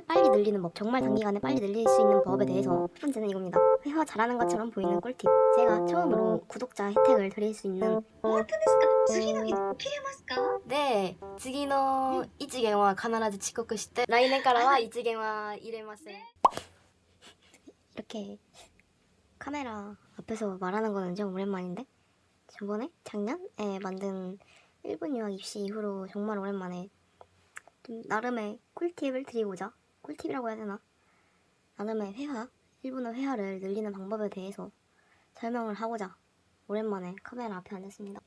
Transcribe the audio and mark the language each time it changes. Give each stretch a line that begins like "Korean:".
Korean: 늘리는 법, 정말 단기간에 빨리 늘릴 수 있는 법에 대해서 첫 번째는 이겁니다. 회화 잘하는 것처럼 보이는 꿀팁. 제가 처음으로 구독자 혜택을 드릴 수 있는
Japanese: 本当ですか？次の日に起きれますか？ 네, 次の一元は必ず遅刻して 来年からは一元は入れません.
Korean: 이렇게 카메라 앞에서 말하는 거는 좀 오랜만인데 저번에 작년에 만든 일본 유학 입시 이후로 정말 오랜만에 좀 나름의 꿀팁을 드리고자, 꿀팁이라고 해야 되나? 나름의 회화, 일본어 회화를 늘리는 방법에 대해서 설명을 하고자 오랜만에 카메라 앞에 앉았습니다.